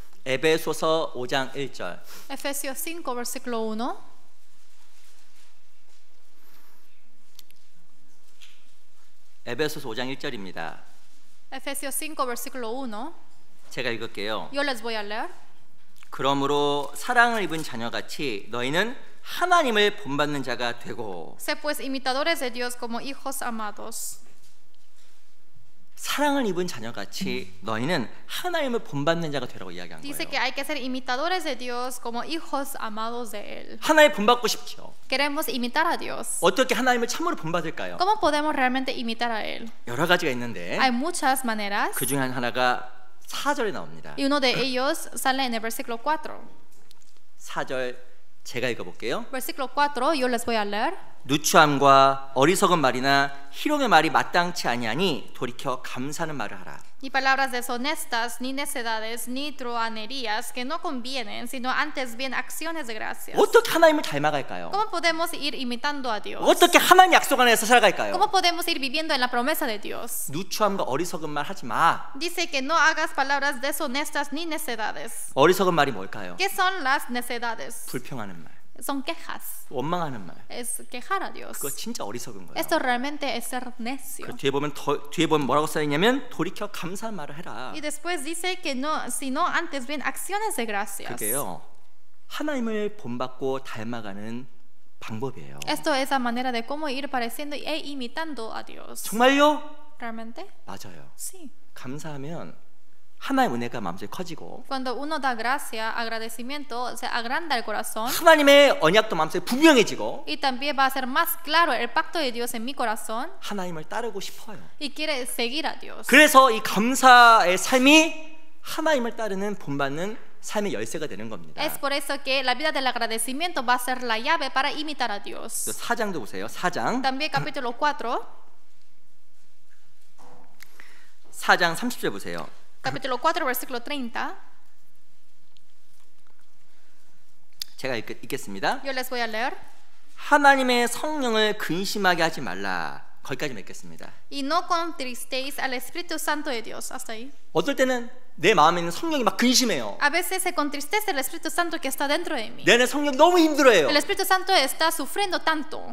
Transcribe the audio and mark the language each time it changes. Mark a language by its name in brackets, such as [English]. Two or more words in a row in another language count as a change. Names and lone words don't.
[Korean] 에베소서 5장 1절. [Spanish] Efesios 5 versículo 1. [Korean] 에베소서 5장 1절입니다. [Spanish] Efesios 5 versículo 1. [Korean] 제가 읽을게요. [Spanish] Yo les voy a leer. [Korean] 그러므로 사랑을 입은 자녀같이 너희는 하나님을 본받는 자가 되고. [Spanish] Sé pues imitadores de Dios como hijos amados. [Korean] 사랑을 입은 자녀같이 너희는 하나님을 본받는 자가 되라고 이야기한 [Spanish] Dice que [Korean] 거예요. [Spanish] hay que ser imitadores de Dios como hijos amados de Él. [Korean] 하나님 본받고 싶죠. [Spanish] Queremos imitar a Dios. [Korean] 어떻게 하나님을 참으로 본받을까요? [Spanish] ¿Cómo podemos realmente imitar a Él? [Korean] 여러 가지가 있는데 [Spanish] Hay muchas maneras. [Korean] 그 중에 하나가 4절에 나옵니다. [Spanish] Y uno de ellos sale en el versículo 4. [Korean] 4절 제가 읽어볼게요. [Spanish] Versículo 4, yo les voy a leer. [Korean] 누추함과 어리석은 말이나 희롱의 말이 마땅치 아니하니 돌이켜 감사하는 말을 하라. [Spanish] Ni palabras deshonestas, ni necedades, ni truhanerías que no convienen, sino antes bien acciones de gracias. [Korean] 어떻게 하나님을 닮아갈까요? [Spanish] ¿Cómo podemos ir imitando a Dios? [Korean] 어떻게 하나님 약속 안에서 살아갈까요? [Spanish] ¿Cómo podemos ir viviendo en la promesa de Dios? [Korean] 누추함과 어리석은 말 하지 마. [Spanish] Dice que no hagas palabras deshonestas ni necedades. [Korean] 어리석은 말이 뭘까요? [Spanish] ¿Qué son las necedades? [Korean] 불평하는 말, [Spanish] Son quejas. [Korean] 원망하는 말. [Spanish] Es quejar a Dios. [Korean] 그거 진짜 어리석은 거예요. [Spanish] Esto realmente es ser necio. [Korean] 그 뒤에 보면 뭐라고 써 있냐면 돌이켜 감사한 말을 해라. [Spanish] Y después dice que no, sino antes bien acciones de gracias. [Korean] 그게요. 하나님을 본받고 닮아가는 방법이에요. [Spanish] Esto es la manera de cómo ir pareciendo e imitando a Dios. [Korean] 정말요? [Spanish] ¿Realmente? [Korean] 맞아요. [Spanish] Sí. [Korean] 감사하면 하나님의 은혜가 마음속에 커지고 [Spanish] Cuando uno da gracia, agradecimiento, se agranda el corazón. [Korean] 하나님의 언약도 마음속에 분명해지고 [Spanish] Y también va a ser más claro el pacto de Dios en mi corazón. [Korean] 하나님을 따르고 싶어요. [Spanish] Y quiere seguir a Dios. [Korean] 그래서 이 감사의 삶이 하나님을 따르는 본받는 삶의 열쇠가 되는 겁니다. [Spanish] Es por eso que la vida del agradecimiento va a ser la llave para imitar a Dios. [Korean] 4장도 보세요. 4장. [Spanish] También capítulo 4. [Korean] 4장 30절 보세요. [Spanish] Capítulo 4, versículo 30. [Korean] 제가 읽겠습니다. [Spanish] Yo les voy a leer. [Korean] 하나님의 성령을 근심하게 하지 말라. 거기까지 맺겠습니다. [Spanish] Y no contristéis al Espíritu Santo de Dios. Hasta ahí. [Korean] 어떨 때는 내 마음에 있는 성령이 막 근심해요. [Spanish] A veces se contristece el Espíritu Santo que está dentro de mí. [Korean] 내 안에 성령이 너무 힘들어해요. [Spanish] El Espíritu Santo está sufriendo tanto.